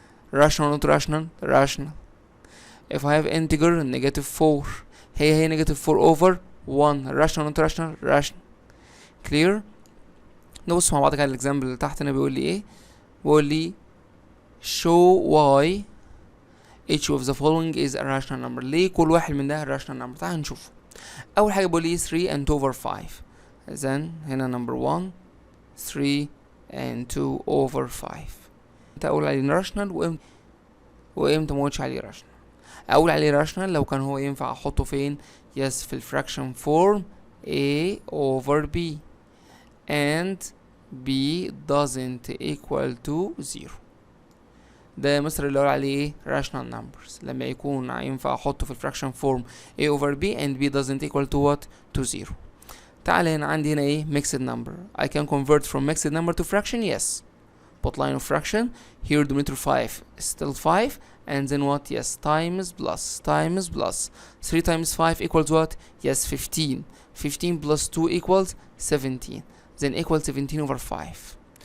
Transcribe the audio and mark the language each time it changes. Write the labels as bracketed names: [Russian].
[English] rational not rational? rational. if I have integer negative 4 هي negative 4 over 1. rational not rational? rational. [Arabic] clear؟ نبص مع بعض كده الاكزامبل اللي تحت هنا بيقول لي ايه؟ بيقول لي [English] show why each of the following is a rational number. [Arabic] ليه كل واحد من ده rational number؟ تعال نشوف. اول حاجه بيقول لي 3 and 2 over 5. [English] then هنا number 1 3 and 2 over 5. [Arabic] انت اقول عليه rational وامتى ما اقولش عليه rational؟ اقول عليه rational لو كان هو ينفع احطه فين؟ yes في الفراكشن form [English] a over b and b doesn't equal to 0. [Arabic] ده مثلا اللي اقول عليه ايه؟ rational numbers لما يكون ينفع احطه في الفراكشن فورم [English] a over b and b doesn't equal to what? to 0. [Arabic] تعال هنا عندي هنا ايه؟ [English] mixed number. I can convert from mixed number to fraction, yes. But line of fraction here denominator 5 is still 5 and then what? yes times plus 3 times 5 equals what? yes 15. 15 plus 2 equals 17. Then equals 17 over 5.